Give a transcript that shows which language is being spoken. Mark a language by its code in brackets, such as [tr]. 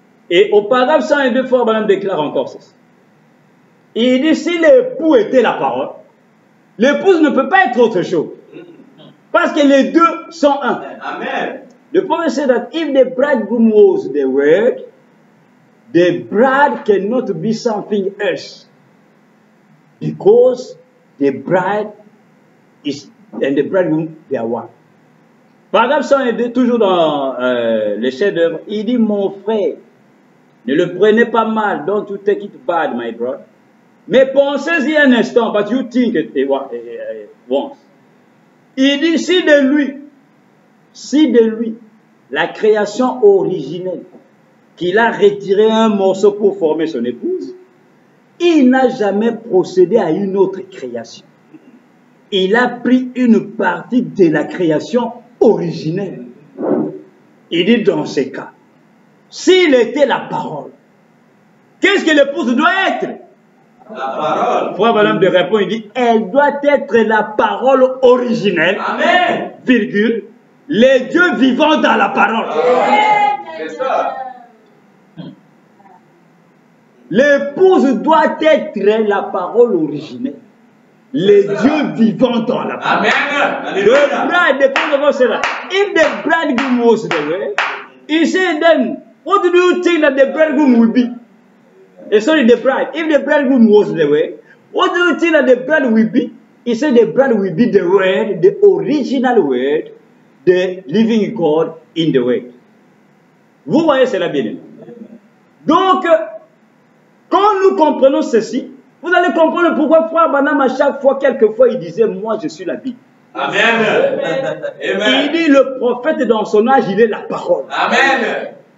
[fr] Et au paragraphe 102, Frère Branham déclare encore ceci. Il dit, si l'époux était la parole, l'épouse ne peut pas être autre chose. Parce que les deux sont un. Amen. [en] The prophet said that if the bridegroom was the word, the bride cannot be something else. Because the bride is, and the bridegroom, they are one. [fr] Paragraphe 102, toujours dans le chef-d'œuvre, il dit, mon frère, ne le prenez pas mal, [en] don't you take it bad, my brother. [fr] Mais pensez-y un instant, [en] but you think it once. [fr] Il dit, si de lui, la création originelle, qu'il a retiré un morceau pour former son épouse, il n'a jamais procédé à une autre création. Il a pris une partie de la création originelle. Il dit, dans ces cas, s'il était la parole, qu'est-ce que l'épouse doit être? La parole. Frère Branham de répondre, il dit, elle doit être la parole originelle, Amen. virgule, les dieux vivants dans la parole. C'est ça. L'épouse doit être la parole originelle, les dieux vivants dans la parole. Amen. [en] The bride, the father said that if the bridegroom was the way, he said, then what do you think that the bridegroom will be? Sorry, the bride. If the bridegroom was the way, what do you think that the bride will be? He said the bride will be the word, the original word, the living God in the word. [fr] Vous voyez cela bien. Donc, quand nous comprenons ceci, vous allez comprendre pourquoi Frère Branham, à chaque fois, quelquefois, il disait, moi je suis la Bible. Amen. Amen. Il dit, le prophète dans son âge, il est la parole. Amen.